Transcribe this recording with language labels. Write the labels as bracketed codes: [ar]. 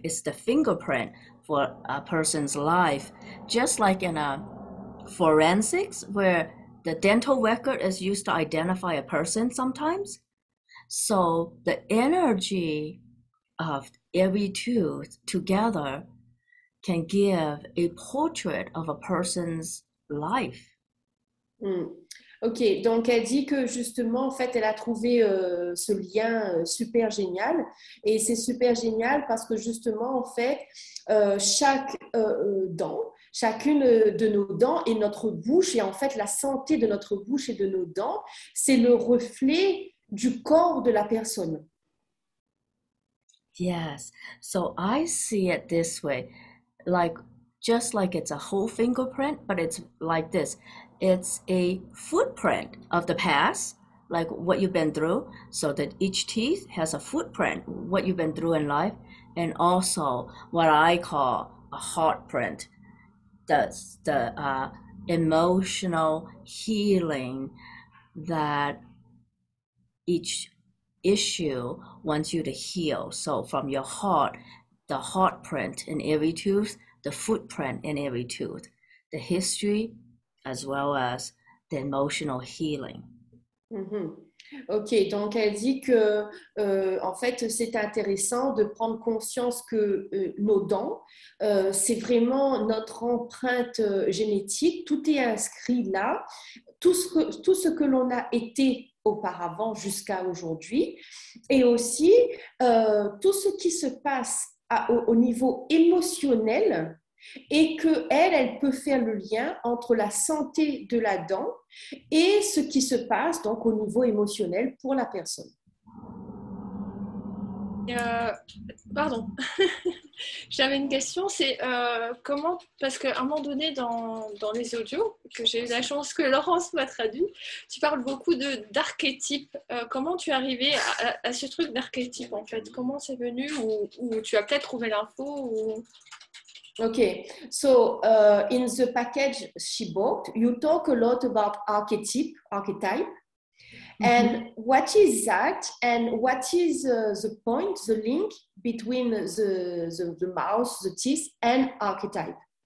[en] It's the fingerprint for a person's life, just like in a forensics where the dental record is used to identify a person sometimes. So the energy of every tooth together can give a portrait of a person's life. [fr] Ok, donc elle dit que justement, en fait, elle a trouvé ce lien super génial. Et c'est super génial parce que justement, en fait, chaque dent, chacune de nos dents et notre bouche, et en fait, la santé de notre bouche et de nos dents, c'est le reflet du corps de la personne. [en] Yes, so I see it this way, just like it's a whole fingerprint, but it's like this. It's a footprint of the past, like what you've been through, so that each teeth has a footprint, what you've been through in life, and also what I call a heart print, the emotional healing that each issue wants you to heal. So from your heart, the heart print in every tooth, the footprint in every tooth, the history, as well as the emotional healing. Mm-hmm. [fr] Ok, donc elle dit que en fait c'est intéressant de prendre conscience que nos dents, c'est vraiment notre empreinte génétique, tout est inscrit là, tout ce que l'on a été auparavant jusqu'à aujourd'hui, et aussi tout ce qui se passe au niveau émotionnel, et qu'elle peut faire le lien entre la santé de la dent et ce qui se passe donc au niveau émotionnel pour la personne. Pardon, j'avais une question, c'est comment, parce qu'à un moment donné dans les audios, que j'ai eu la chance que Laurence m'a traduit, tu parles beaucoup d'archétypes. Comment tu es arrivée à ce truc d'archétype en fait? Comment c'est venu, ou tu as peut-être trouvé l'info ou... [en] Okay, so in the package she bought, you talk a lot about archetype, mm-hmm. And what is that? And what is the point, the link between the mouth, the teeth, and archetype?